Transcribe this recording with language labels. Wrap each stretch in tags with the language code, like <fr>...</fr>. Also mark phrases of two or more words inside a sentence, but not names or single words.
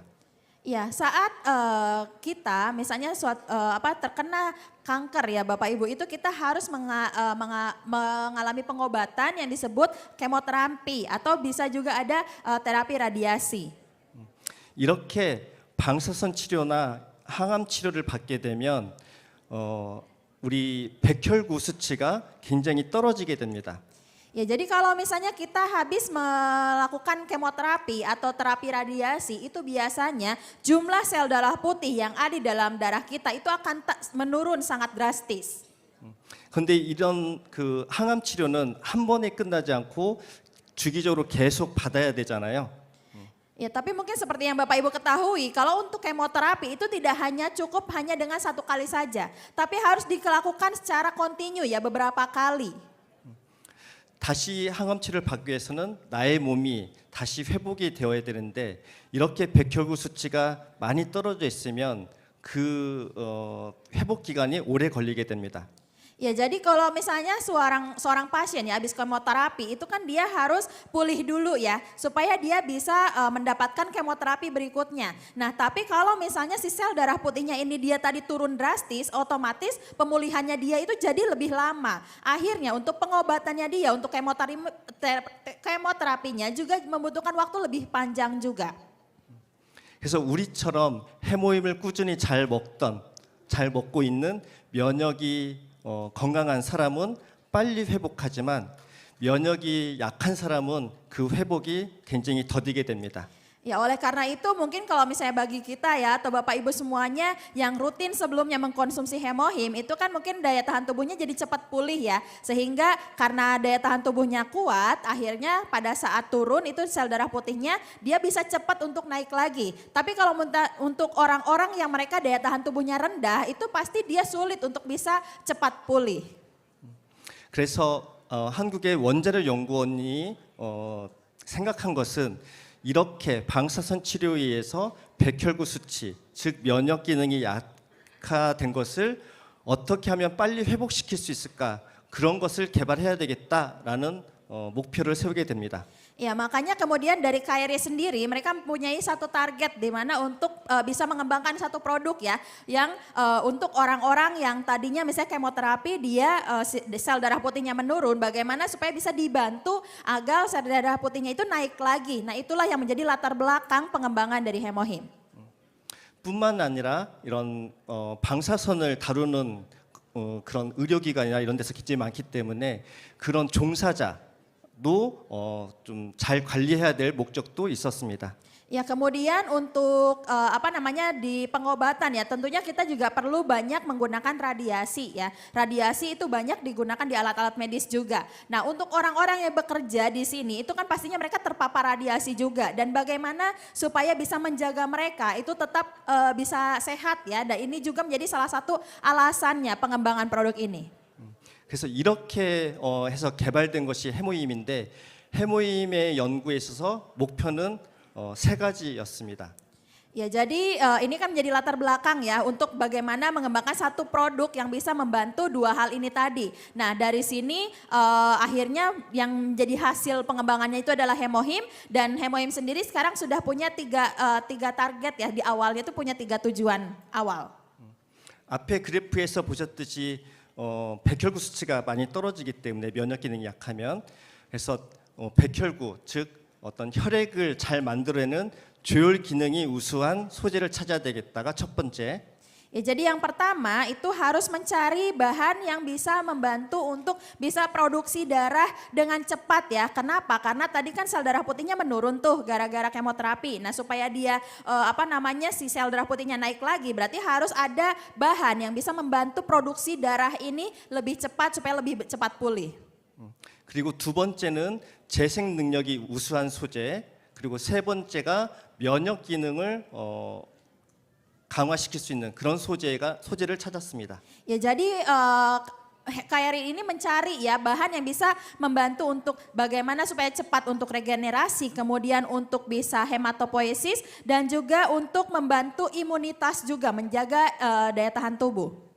<id>Ya saat kita misalnya terkena kanker ya Bapak Ibu itu kita harus mengalami pengobatan yang disebut kemoterapi atau bisa juga ada terapi radiasi.</id> <ko>이렇게 방사선 치료나 항암 치료를 받게 되면 우리 백혈구 수치가 굉장히 떨어지게 됩니다.</ko> <id>Ya, jadi kalau misalnya kita habis melakukan kemoterapi atau terapi radiasi, itu biasanya jumlah sel darah putih yang ada di dalam darah kita itu akan menurun sangat drastis.</id> <ko>그런데 이런 그 항암 치료는 한 번에 끝나지 않고 주기적으로 계속 받아야 되잖아요.</ko> <id>Ya, tapi mungkin seperti yang Bapak Ibu ketahui, kalau untuk kemoterapi itu tidak hanya cukup hanya dengan satu kali saja, tapi harus dilakukan secara kontinu ya beberapa kali.</id> <ko>다시 항암 치료를 받기 위해서는 나의 몸이 다시 회복이 되어야 되는데 이렇게 백혈구 수치가 많이 떨어져 있으면 그 회복 기간이 오래 걸리게 됩니다.</ko> <id>Ya, jadi kalau misalnya seorang pasien ya habis kemoterapi itu kan dia harus pulih dulu ya supaya dia bisa mendapatkan kemoterapi berikutnya. Nah, tapi kalau misalnya si sel darah putihnya ini dia tadi turun drastis, otomatis pemulihannya dia itu jadi lebih lama. Akhirnya untuk pengobatannya dia untuk kemoterapinya juga membutuhkan waktu lebih panjang juga.</id> <ko>그래서 우리처럼 해모임을 꾸준히 잘 먹고 있는 면역이 건강한 사람은 빨리 회복하지만 면역이 약한 사람은 그 회복이 굉장히 더디게 됩니다.</ko> <id>Ya, oleh karena itu mungkin kalau misalnya bagi kita ya atau Bapak Ibu semuanya yang rutin sebelumnya mengkonsumsi hemohim itu kan mungkin daya tahan tubuhnya jadi cepat pulih ya. Sehingga karena daya tahan tubuhnya kuat akhirnya pada saat turun itu sel darah putihnya dia bisa cepat untuk naik lagi. Tapi kalau untuk orang-orang yang mereka daya tahan tubuhnya rendah itu pasti dia sulit untuk bisa cepat pulih.</id> <ko>그래서 한국의 원자력 연구원이 생각한 것은 이렇게 방사선 치료에 의해서 백혈구 수치, 즉 면역 기능이 약화된 것을 어떻게 하면 빨리 회복시킬 수 있을까? 그런 것을 개발해야 되겠다라는 목표를 세우게 됩니다.</ko> <id>Ya, makanya kemudian dari KRI sendiri mereka mempunyai satu target di mana untuk bisa mengembangkan satu produk ya yang untuk orang-orang yang tadinya misalnya kemoterapi dia sel darah putihnya menurun, bagaimana supaya bisa dibantu agar sel darah putihnya itu naik lagi. Nah, itulah yang menjadi latar belakang pengembangan dari hemohim.</id> <ko>뿐만 아니라 이런 방사선을 다루는 그런 의료기관이나 이런 데서 굉장히 많기 때문에 그런 종사자 좀 잘 관리해야 될 목적도 있었습니다.</ko> <id>Ya, kemudian untuk di pengobatan ya tentunya kita juga perlu banyak menggunakan radiasi ya. Radiasi itu banyak digunakan di alat-alat medis juga. Nah, untuk orang-orang yang bekerja di sini itu kan pastinya mereka terpapar radiasi juga dan bagaimana supaya bisa menjaga mereka itu tetap bisa sehat ya. Dan ini juga menjadi salah satu alasannya pengembangan produk ini.</id> <ko>그래서 이렇게 해서 개발된 것이 해모임인데 해모임의 연구에 있어서 목표는 세 가지였습니다.</ko> <id>Ya, jadi ini kan menjadi latar belakang ya untuk bagaimana mengembangkan satu produk yang bisa membantu dua hal ini tadi. Nah, dari sini akhirnya yang menjadi hasil pengembangannya itu adalah hemohim dan hemohim sendiri sekarang sudah punya tiga target ya di awalnya itu punya 3 tujuan awal.</id> <ko>앞에 그래프에서 보셨듯이 백혈구 수치가 많이 떨어지기 때문에 면역 기능이 약하면 그래서 백혈구 즉 어떤 혈액을 잘 만들어내는 조혈 기능이 우수한 소재를 찾아야 되겠다가 첫 번째.</ko> <id>Ya, jadi yang pertama itu harus mencari bahan yang bisa membantu untuk bisa produksi darah dengan cepat ya. Kenapa? Karena tadi kan sel darah putihnya menurun tuh gara-gara kemoterapi. Nah, supaya dia si sel darah putihnya naik lagi berarti harus ada bahan yang bisa membantu produksi darah ini lebih cepat supaya lebih cepat pulih.</id> <ko>그리고 두 번째는 재생 능력이 우수한 소재, 그리고 세 번째가 면역 기능을 강화시킬 수 있는 그런 소재를 찾았습니다.</ko> <id>Ya, jadi KRI ini mencari ya bahan yang bisa membantu untuk bagaimana supaya cepat untuk regenerasi, kemudian untuk bisa hematopoiesis dan juga untuk membantu imunitas juga menjaga daya tahan tubuh.</id>